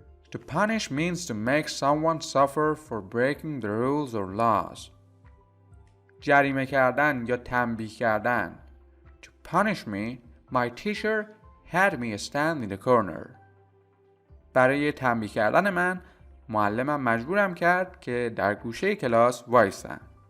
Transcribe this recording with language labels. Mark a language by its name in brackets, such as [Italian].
[English] To punish means to make someone suffer for breaking the rules or laws. [Persian] جریمه کردن یا تنبیه کردن. [English] To punish me, my teacher had me stand in the corner. [Persian] برای تنبیه کردن من، معلمم مجبورم کرد که در گوشه کلاس وایسم.